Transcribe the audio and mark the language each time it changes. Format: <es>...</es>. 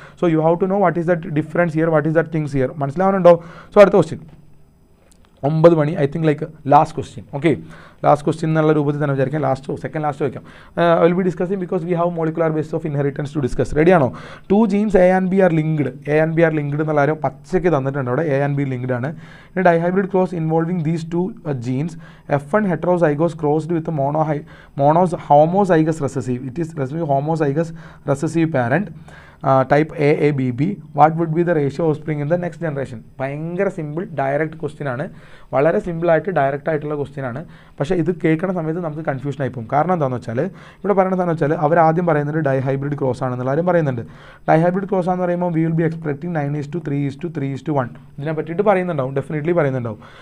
<en>So you have to know what is that difference here, what is that things here.</en> <ml>മനസ്സിലാവുന്നുണ്ടോ?</ml> <en>So അടുത്ത question 9 മണി, I think like last question.</en> <ml>Okay, last question എന്നുള്ള രൂപത്തിൽ തന്നെ വിചാരിക്കാം. Second last വയ്ക്കാം.</ml> <en>I will be discussing because we have molecular base of inheritance to discuss.</en> <ml>റെഡിയാണോ? 2 jeans A and B R linked. A and B R linked എന്നുള്ള കാര്യം പച്ചയ്ക്ക് തന്നിട്ടുണ്ട് അവിടെ.</ml> <en>A and B linked ആണ്. Dihybrid cross involving these 2 genes. F1 heterozygous crossed with homozygous recessive. It is homozygous recessive parent. Type AABB. What would be the ratio of offspring in the next generation?</en> <ml>ഭയങ്കര simple direct question ആണ്. വളരെ സിമ്പിളായിട്ട് direct ആയിട്ടുള്ള question ആണ്. പക്ഷേ ഇത് കേൾക്കുന്ന സമയത്ത് നമുക്ക് കൺഫ്യൂഷൻ ആയി പോകും. കാരണം എന്താണെന്ന് വെച്ചാൽ ഇവിടെ പറയുന്നത് എന്താണെന്ന് വെച്ചാൽ അവർ ആദ്യം പറയുന്നത് ഡൈഹൈബ്രിഡ് ക്രോസ് ആണെന്നുള്ള കാര്യം പറയുന്നുണ്ട്. ഡൈഹൈബ്രിഡ് ക്രോസ് ആണെന്ന് പറയുമ്പോൾ</ml> <en>we will be expecting</en> <ml>9:3:3:1 ഇതിനെ പറ്റിയിട്ട് പറയുന്നുണ്ടാവും, ഡെഫിനറ്റ്ലി പറയുന്നുണ്ടാവും.</ml>